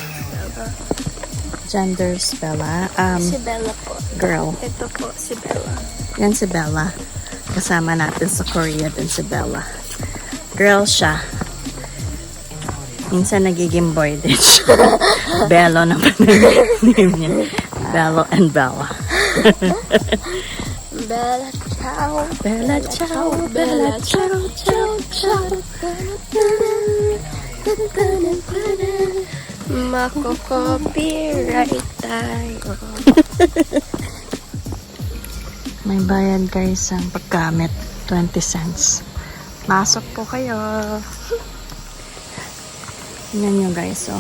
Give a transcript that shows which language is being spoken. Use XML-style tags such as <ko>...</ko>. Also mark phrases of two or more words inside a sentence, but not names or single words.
<en>Gender's Bella.</en> <tl>Si Bella po. Girl. Ito po, si Bella. Yan si Bella. Kasama natin sa Korea din si Bella. Girl siya. Minsan nagiging boy din siya. Bello naman ang name niya. Bello and Bella.</tl> <it>Bella ciao. Bella ciao, Bella ciao, ciao, ciao.</it> <tl>Mako-copyright tayo. May bayad guys ang paggamit. 20 cents. Masok po kayo. Yan nyo guys, oh.</tl>